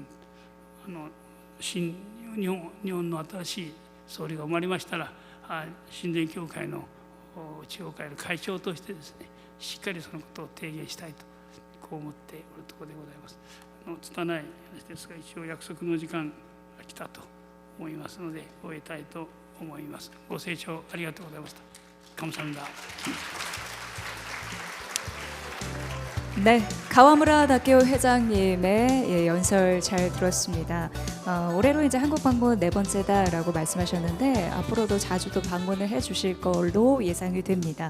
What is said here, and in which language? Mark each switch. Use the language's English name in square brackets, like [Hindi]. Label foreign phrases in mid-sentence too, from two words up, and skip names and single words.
[Japanese] 新日本の新しい総理が生まれましたら、親善協会の地方会の会長としてですね、しっかりそのことを提言したいとこう思っておるところでございます。拙い話ですが、一応約束の時間が来たと思いますので終えたいと思います。ご清聴ありがとうございました。감사합니다. [Korean] 네, 가와무라 다케오 회장님의 연설 잘 들었습니다. 올해로 이제 한국 방문 4번째다라고 말씀하셨는데 앞으로도 자주 또 방문을 해주실 걸로 예상이 됩니다.